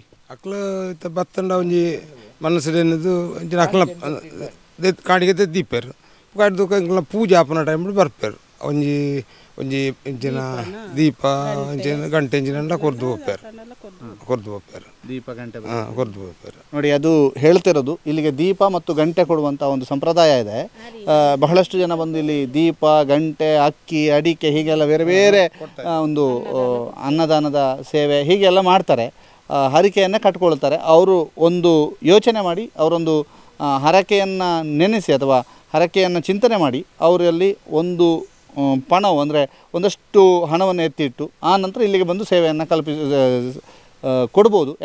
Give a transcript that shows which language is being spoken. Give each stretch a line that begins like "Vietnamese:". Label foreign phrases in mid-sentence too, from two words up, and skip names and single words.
Tulu: ಅಕ್ಲು ಬತ್ತಂಡ ಒಂಜಿ ಮನಸ್ಸು ಅಕ್ಲ ಕಾಡಿಗೆ ದೀಪರು ಕಾಡಿದ ಪೂಜೆ ಆಪನ ಟೈಮ್ ಬರ್ಪೇರು ಒಂಜಿ ಒಂಜಿ ಇಂಚಿನ ದೀಪ ಇಂಚಿನ ಗಂಟೆ ಇಂಚಿನ ಕೊರ್ದು ಹೋಗ್ತಾರೆ ದೀಪ ಗಂಟೆ ಕೊರ್ದು ಹೋಗ್ತಾರೆ
Kannada: ನೋಡಿ. ಅದು ಹೇಳ್ತಿರೋದು ಇಲ್ಲಿಗೆ ದೀಪ ಮತ್ತು ಗಂಟೆ ಕೊಡುವಂಥ ಒಂದು ಸಂಪ್ರದಾಯ ಇದೆ. ಬಹಳಷ್ಟು ಜನ ಬಂದು ಇಲ್ಲಿ ದೀಪ, ಗಂಟೆ, ಅಕ್ಕಿ, ಅಡಿಕೆ ಹೀಗೆಲ್ಲ ಬೇರೆ ಬೇರೆ ಒಂದು ಅನ್ನದಾನದ ಸೇವೆ ಹೀಗೆಲ್ಲ ಮಾಡ್ತಾರೆ. ಹರಕೆಯನ್ನು ಕಟ್ಕೊಳ್ತಾರೆ. ಅವರು ಒಂದು ಯೋಚನೆ ಮಾಡಿ ಅವರೊಂದು ಹರಕೆಯನ್ನು ನೆನೆಸಿ ಅಥವಾ ಹರಕೆಯನ್ನು ಚಿಂತನೆ ಮಾಡಿ ಅವರಲ್ಲಿ ಒಂದು ಪಣವು ಅಂದರೆ ಒಂದಷ್ಟು ಹಣವನ್ನು ಎತ್ತಿಟ್ಟು ಆ ನಂತರ ಇಲ್ಲಿಗೆ ಬಂದು ಸೇವೆಯನ್ನು ಕೊಡ್ಬೋದು.